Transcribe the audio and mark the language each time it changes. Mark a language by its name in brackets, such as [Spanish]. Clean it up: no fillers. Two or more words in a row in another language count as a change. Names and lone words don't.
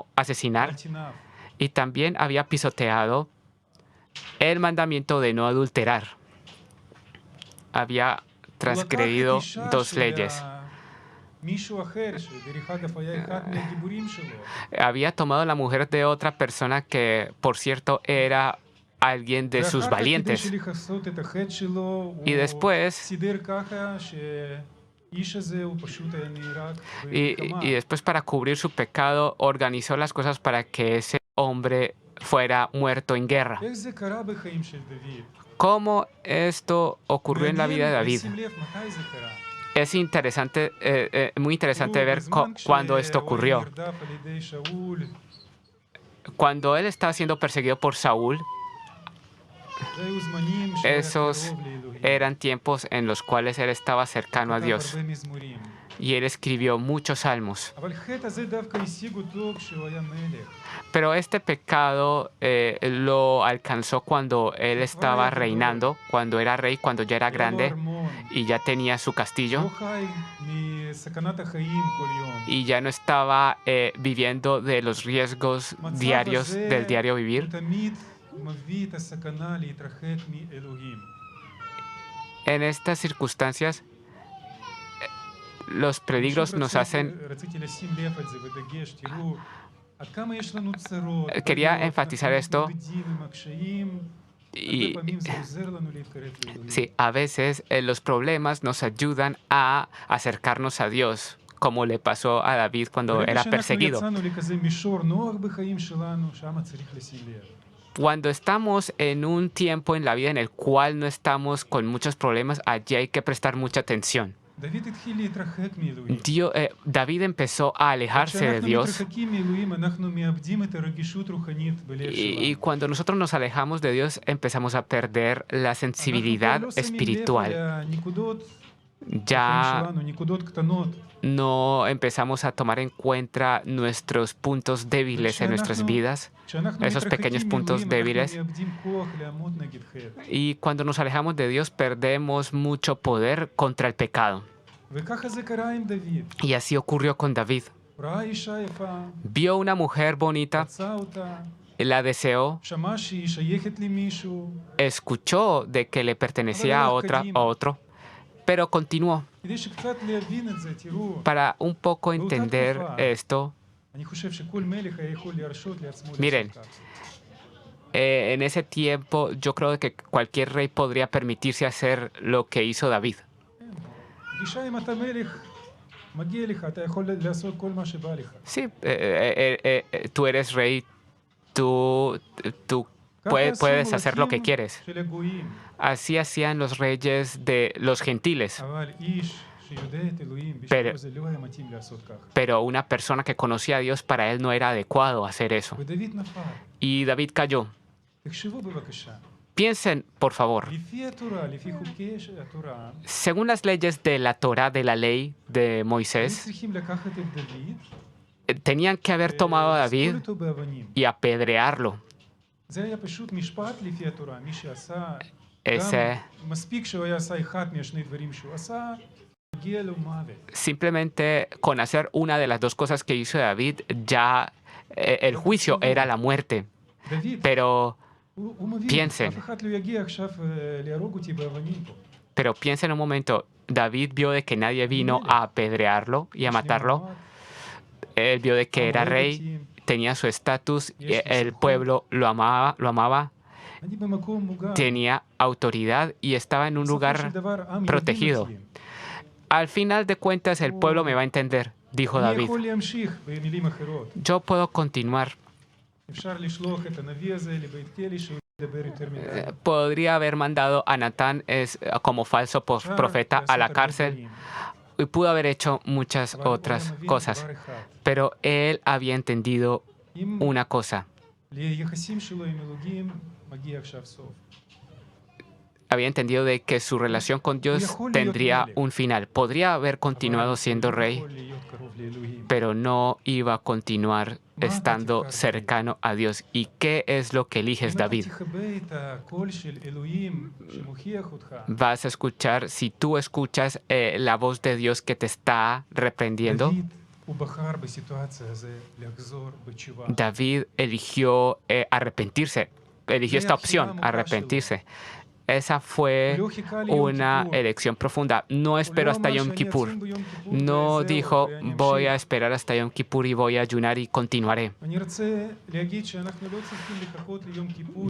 [Hebrew] אל [Spanish] asesinar, [Hebrew] תנאף. [Spanish] y también había pisoteado el mandamiento de no adulterar. Había transgredido [Hebrew] הוא לקח את אישה [Spanish] dos [Hebrew] של [Spanish] leyes. [Hebrew] מישהו אחר, שדרך אגב היה אחד מהגיבורים שלו. [Spanish] Había tomado la mujer de otra persona que, por cierto, era alguien de sus [Hebrew] ואחר כך, [Spanish] valientes. [Hebrew] כדי לכסות את החטא שלו, [Spanish] Y [Hebrew] הוא [Spanish] después, [Hebrew] סידר ככה שהאיש הזה הוא פשוט היה נהרג [Spanish] y [Hebrew] במלחמה. [Spanish] después para cubrir su pecado, organizó las cosas para que ese hombre fuera muerto en guerra. [Hebrew] איך זה קרה בחיים של דוד? [Spanish] ¿Cómo esto ocurrió en la vida de David? [Hebrew] שים לב מתי זה קרה. [Spanish] Es interesante, muy interesante ver [Hebrew] בזמן [Spanish] cuándo esto [Hebrew] שהוא היה [Spanish] ocurrió. [Hebrew] נרדף על ידי שאול, [Spanish] Cuando él estaba siendo perseguido por Saúl, [Hebrew] זה היו זמנים שהיה [Spanish] esos [Hebrew] קרוב לאלוהים. [Spanish] eran tiempos en los cuales él estaba cercano a [Hebrew] כתב [Spanish] Dios [Hebrew] הרבה מזמורים. [Spanish] y él escribió muchos salmos. [Hebrew] אבל חטא הזה דווקא השיג אותו כשהוא היה מלך. [Spanish] Pero este pecado lo alcanzó cuando él estaba reinando, cuando era rey, cuando ya era [Hebrew] היה לו [Spanish] grande [Hebrew] ארמון. [Spanish] y ya tenía su [Hebrew] לא [Spanish] castillo [Hebrew] חי מסכנת החיים כל יום. [Spanish] y ya no estaba viviendo de los riesgos [Hebrew] המצב [Spanish] diarios [Hebrew] הזה [Spanish] del diario [Hebrew] הוא [Spanish] vivir. [Hebrew] תמיד מביא את הסכנה להתרחק מאלוהים. [Spanish] En estas circunstancias, los peligros [Hebrew] שוב [Spanish] nos hacen... [Hebrew] רציתי לשים לב על זה בדגש, תראו, עד כמה יש לנו צרות, [Spanish] Quería [Hebrew] בעיות, [Spanish] enfatizar [Hebrew] אנחנו [Spanish] esto [Hebrew] מתמודדים עם הקשיים, [Spanish] y [Hebrew] הרבה פעמים זה עוזר לנו להתקרב לאלוהים. [Spanish] sí, a veces los problemas nos ayudan a acercarnos a Dios, como le pasó a David cuando [Hebrew] ברגע [Spanish] era [Hebrew] שאנחנו [Spanish] perseguido. [Hebrew] יצאנו לכזה מישור נוח בחיים שלנו, שם צריך לשים לב. [Spanish] Cuando estamos en un tiempo en la vida en el cual no estamos con muchos problemas, allí hay que prestar mucha atención. [Hebrew] דוד התחיל להתרחק מאלוהים. [Spanish] David empezó a alejarse de [Hebrew] כשאנחנו [Spanish] Dios [Hebrew] מתרחקים מאלוהים, אנחנו מאבדים את הרגישות רוחנית בלב [Spanish] y [Hebrew] שלנו. [Spanish] cuando nosotros nos alejamos de Dios empezamos a perder la [Hebrew] אנחנו [Spanish] sensibilidad [Hebrew] לא שמים לב [Spanish] espiritual. [Hebrew] לנקודות [Spanish] Ya [Hebrew] שלנו, נקודות קטנות. [Spanish] no empezamos a tomar en cuenta nuestros puntos débiles en nuestras vidas, [Hebrew] כשאנחנו [Spanish] esos pequeños [Hebrew] מתרחקים [Spanish] puntos [Hebrew] מאלוהים, אנחנו [Spanish] débiles. [Hebrew] מאבדים כוח לעמוד נגד חטא. [Spanish] Y cuando nos alejamos de Dios, perdemos mucho poder contra el pecado. [Hebrew] וככה זה קרה עם דוד. [Spanish] Y así ocurrió con David. [Hebrew] הוא ראה אישה יפה, [Spanish] Vio una mujer bonita, [Hebrew] רצה אותה, [Spanish] la deseó, [Hebrew] שמע שהיא שייכת למישהו, [Spanish] escuchó de que le pertenecía a otro, pero continuó. [Hebrew] כדי שקצת להבין את זה, תראו, [Spanish] Para un poco entender esto, [Hebrew] אני חושב שכל מלך היה יכול להרשות לעצמו [Spanish] Miren, [Hebrew] לעשות כך. [Spanish] en ese tiempo yo creo que cualquier rey podría permitirse hacer lo que hizo David. [Hebrew] פגישה אם אתה מלך, מגיע לך, אתה יכול לעשות כל מה שבא לך. [Spanish] Sí, tú eres rey, tú [Hebrew] ככה [Spanish] puedes [Hebrew] עשו [Spanish] hacer lo que [Hebrew] מלכים [Spanish] quieres. [Hebrew] של הגויים. [Spanish] Así hacían los reyes de los gentiles. [Hebrew] אבל איש שיודע את אלוהים, [Spanish] Pero- [Hebrew] בשביל זה לא היה מתאים לעשות כך. [Spanish] Pero una persona que conocía a Dios, para él no era adecuado hacer eso. [Hebrew] ודוד נפל. [Spanish] Y David cayó. [Hebrew] תחשבו בבקשה. [Spanish] Piensen, por favor, [Hebrew] לפי התורה, לפי חוקי התורה, [Spanish] según las leyes de la Torá, de la ley de [Hebrew] היו [Spanish] Moisés, [Hebrew] צריכים לקחת את דוד, [Spanish] tenían que haber tomado a [Hebrew] ולסקול [Spanish] David [Hebrew] אותו באבנים. [Spanish] y apedrearlo. [Hebrew] זה היה פשוט משפט לפי התורה. מי שעשה, [Spanish] Ese, [Hebrew] גם מספיק שהוא היה עשה אחד מהשני דברים שהוא עשה, מגיע לו מוות. [Spanish] simplemente con hacer una de las dos cosas que hizo David, ya el juicio era la muerte. [Hebrew] דוד, [Spanish] Pero, [Hebrew] הוא מבין, [Spanish] piensen. [Hebrew] אף אחד לא יגיע עכשיו להרוג אותי באבנים פה. [Spanish] pero piensen un momento, David vio de que nadie vino a apedrearlo y a [Hebrew] יש לי [Spanish] matarlo. [Hebrew] מעמד, [Spanish] Él vio de que [Hebrew] העם [Spanish] era [Hebrew] אוהב [Spanish] rey, [Hebrew] אותי, [Spanish] tenía su estatus, y el pueblo lo amaba, [Hebrew] אני במקום מוגן. [Spanish] tenía autoridad y estaba en un [Hebrew] בסופו של [Spanish] lugar [Hebrew] דבר, עם [Spanish] protegido. [Hebrew] יהודים אצלי. [Spanish] Al final de cuentas, el pueblo me va a entender, dijo [Hebrew] אני [Spanish] David. [Hebrew] יכול להמשיך במילים אחרות. [Spanish] Yo puedo continuar. [Hebrew] אפשר לשלוח את הנביא הזה לבית כלא שהוא ידבר יותר מדי. [Spanish] Podría haber mandado a Natán como falso [Hebrew] אפשר [Spanish] profeta a [Hebrew] לעשות [Spanish] la [Hebrew] הרבה [Spanish] cárcel [Hebrew] דברים. [Spanish] y pudo haber hecho muchas [Hebrew] אבל הוא [Spanish] otras [Hebrew] מבין [Spanish] cosas. [Hebrew] דבר אחד. [Spanish] Pero él había entendido [Hebrew] אם [Spanish] una cosa. [Hebrew] ליחסים שלו עם אלוהים מגיע עכשיו סוף. [Spanish] Había entendido de que su relación con Dios tendría un final. Podría haber continuado siendo rey, [Hebrew] יכול להיות קרוב לאלוהים. [Spanish] pero no iba a continuar estando cercano a Dios. ¿Y qué es lo que eliges, [Hebrew] אם אתה [Spanish] David? [Hebrew] תכבה את הקול של אלוהים שמוכיח אותך, [Spanish] Vas a escuchar, si tú escuchas la voz de Dios que te está reprendiendo, [Hebrew] דוד הוא בחר בסיטואציה הזו לחזור בתשובה. [Spanish] David eligió arrepentirse, eligió esta opción, arrepentirse. Esa fue [Hebrew] הוא לא חיכה ליום [Spanish] una [Hebrew] כיפור. [Spanish] elección profunda. No [Hebrew] הוא [Spanish] espero [Hebrew] לא [Spanish] hasta [Hebrew] אמר [Spanish] Yom [Hebrew] שאני [Spanish] Kippur. [Hebrew] אצום ביום כיפור [Spanish] No [Hebrew] וזהו, [Spanish] dijo, [Hebrew] ואני [Spanish] voy a [Hebrew] אמשיך. [Spanish] esperar hasta Yom Kippur y voy a ayunar y continuaré. [Hebrew] אני רוצה להגיד שאנחנו לא צריכים לחכות ליום כיפור,